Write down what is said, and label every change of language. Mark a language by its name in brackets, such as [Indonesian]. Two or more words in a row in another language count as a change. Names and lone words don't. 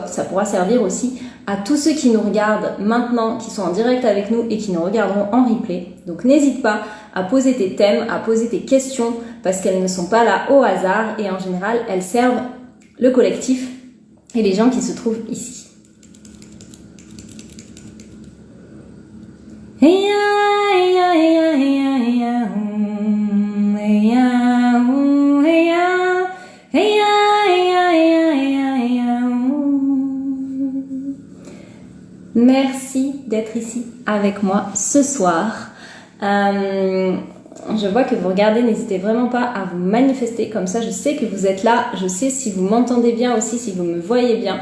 [French] Ça pourra servir aussi à tous ceux qui nous regardent maintenant, qui sont en direct avec nous et qui nous regarderont en replay. Donc n'hésite pas à poser tes thèmes, à poser tes questions, parce qu'elles ne sont pas là au hasard et en général, elles servent le collectif et les gens qui se trouvent ici. Hey ya, hey ya, hey ya, hey ya, hey ya, hey ya, hey ya, hey ya. Merci d'être ici avec moi ce soir. Je vois que vous regardez, n'hésitez vraiment pas à vous manifester, comme ça je sais que vous êtes là, je sais si vous m'entendez bien aussi, si vous me voyez bien.